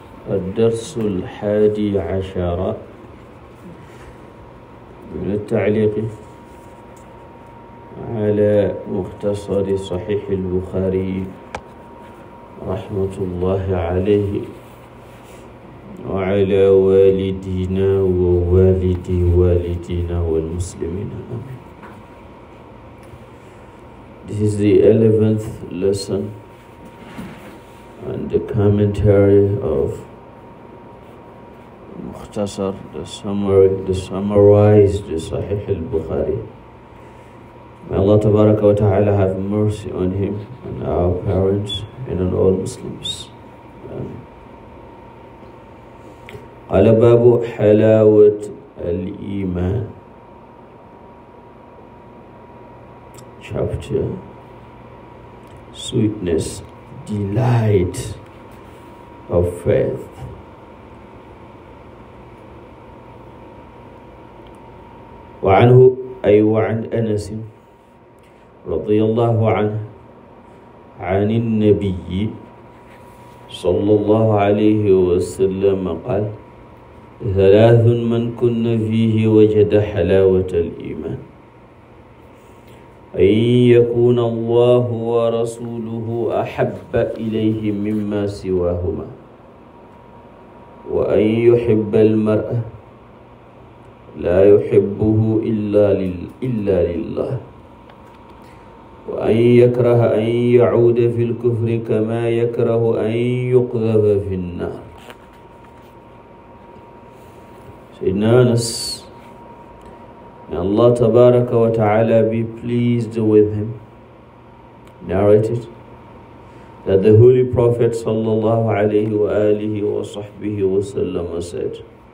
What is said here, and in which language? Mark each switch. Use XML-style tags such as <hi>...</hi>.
<ar>الدرس 11 من التعليق على مختصر صحيح البخاري رحمة الله عليه وعلى والدينا ووالدي والدينا والمسلمين آمين.</ar> <en>This is the 11th lesson and the commentary of Mukhtasar, the summarized Sahih al-Bukhari. May Allah Tabaraka wa Ta'ala have mercy on him and our parents and on all Muslims.</en> <ar>قال باب حلاوة الإيمان.</ar> <en>Chapter Sweetness, Delight of Faith.</en> <ar>وعنه أي وعن أنس رضي الله عنه عن النبي صلى الله عليه وسلم قال: ثلاث من كن فيه وجد حلاوة الإيمان: أن يكون الله ورسوله أحب إليه مما سواهما، وأن يحب المرء لا يحبه إلا لله، وأن يكره أن يعود في الكفر كما يكره أن يقذف في النار.</ar> <en>Sayyidina Anas, may Allah Tabaraka wa Ta'ala be pleased with him, narrated that the Holy Prophet Sallallahu Alaihi wa alihi wa sahbihi wa sallam said,</en>